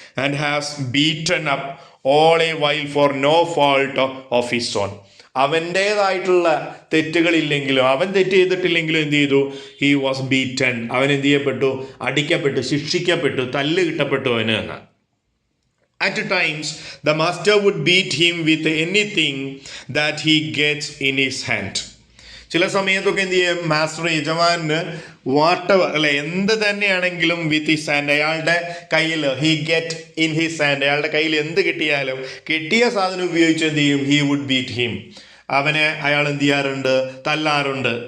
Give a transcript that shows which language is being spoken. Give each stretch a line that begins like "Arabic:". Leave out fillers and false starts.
English: And has beaten up all a while for no fault of his own.
Malayalam: അവൻ്റേതായിട്ടുള്ള തെറ്റുകളില്ലെങ്കിലും, അവൻ തെറ്റ് ചെയ്തിട്ടില്ലെങ്കിലും എന്ത് ചെയ്തു?
English: He was beaten.
Malayalam: അവൻ എന്ത് ചെയ്യപ്പെട്ടു? അടിക്കപ്പെട്ടു, ശിക്ഷിക്കപ്പെട്ടു, തല്ല് കിട്ടപ്പെട്ടു അവന് എന്ന്.
English: At times, the master would beat him with anything that he gets in his hand.
Malayalam: ചില സമയത്തൊക്കെ എന്ത് ചെയ്യും? മാസ്റ്റർ, യജമാന് വാട്ടവർ അല്ലെ, എന്ത് തന്നെയാണെങ്കിലും
English: with his hand,
Malayalam: അയാളുടെ കയ്യിൽ,
English: he get in his hand,
Malayalam: അയാളുടെ കയ്യിൽ എന്ത് കിട്ടിയാലും കിട്ടിയ സാധനം ഉപയോഗിച്ച് എന്ത് ചെയ്യും?
English: He would beat him.
Malayalam: അയാൾ എന്ത് ചെയ്യാറുണ്ട്? തല്ലാറുണ്ട്.